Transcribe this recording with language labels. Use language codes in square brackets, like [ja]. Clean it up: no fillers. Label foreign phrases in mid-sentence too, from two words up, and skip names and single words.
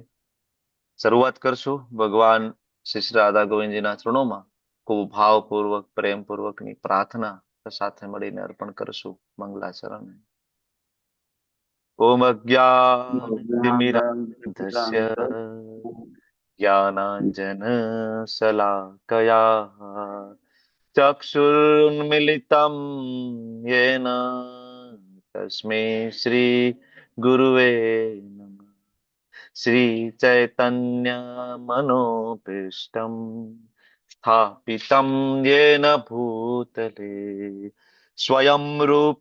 [gu] શરૂઆત કરશું ભગવાન શ્રી રાધા ગોવિંદજીના ચરણોમાં ખૂબ ભાવપૂર્વક પ્રેમપૂર્વકની પ્રાર્થના સાથે મળીને અર્પણ કરશું મંગલાચરણ. [sa] ओम अज्ञानतिमिरान्धस्य ज्ञानांजन शलाकया चक्षुर्मिलितं येन तस्मै श्री गुरुवे नमः. श्रीचैतन्यमनोभीष्टं स्थापितं येन भूतले स्वयं रूप